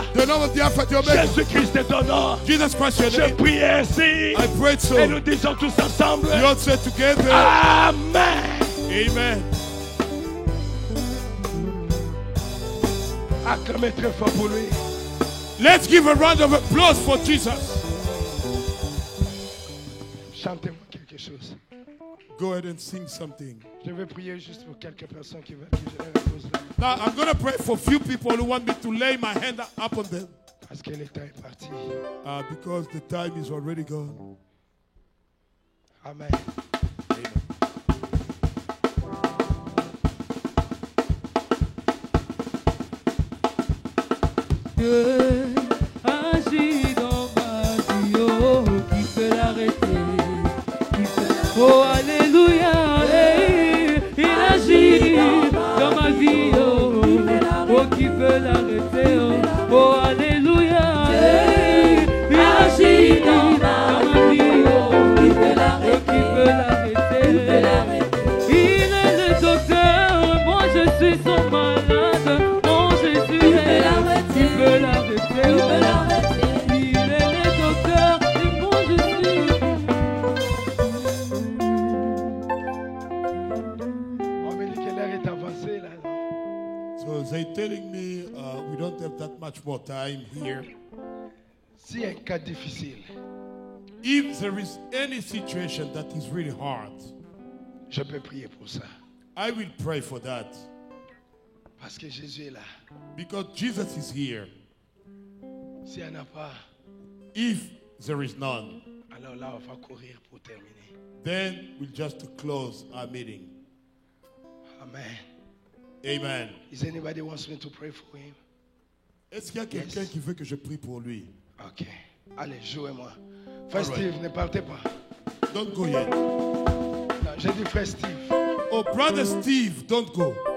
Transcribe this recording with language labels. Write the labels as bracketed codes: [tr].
[en] The name of the Alpha and the Omega. [fr] Jésus-Christ est ton nom. [en] Jesus Christ, your [fr] Je [en] name. [fr] prie ainsi. [en] I prayed so. [fr] Et nous disons tous ensemble. [en] We all said together. Amen. Amen. [fr] Acclamez très fort pour lui. [en] Let's give a round of applause for Jesus. [fr] Chantez-moi quelque chose. [en] Go ahead and sing something. [fr] Je vais prier juste pour quelques personnes qui veulent que je leur repose la main. [en] Now, I'm going to pray for few people who want me to lay my hand up on them. [fr] Parce que le temps est parti. [en] Because the time is already gone. Amen. [fr] Dieu agit dans ma vie, oh, qui peut l'arrêter, qui peut... Oh, alléluia, hey, il agit dans ma vie, oh, qui peut l'arrêter, oh, alléluia, hey, il agit dans ma vie, oh, qui peut l'arrêter, il est le docteur, moi je suis son malade, mon Jésus est il peut l'arrêter, il est le docteur et moi je suis. On me dit que l'heure est avancée là. [en] So they're telling me we don't have that much more time here. [fr] Si un cas difficile, [en] If there is any situation that is really hard, [fr] je peux prier pour ça. [en] I will pray for that. [fr] Parce que Jésus est là. [en] Because Jesus is here. [fr] S'il n'y en a pas, [en] If there is none, [fr] alors là, on va courir pour terminer. [en] then we'll just close our meeting. Amen. Amen. Is anybody wants me to pray for him? [fr] Est-ce qu'il y a quelqu'un qui veut que je prie pour lui? Ok. Allez, jouez-moi. Frère [en] All right. [fr] Steve, ne partez pas. [en] don't go yet. [fr] Non, j'ai dit frère Steve. [en] Oh, brother Steve, don't go.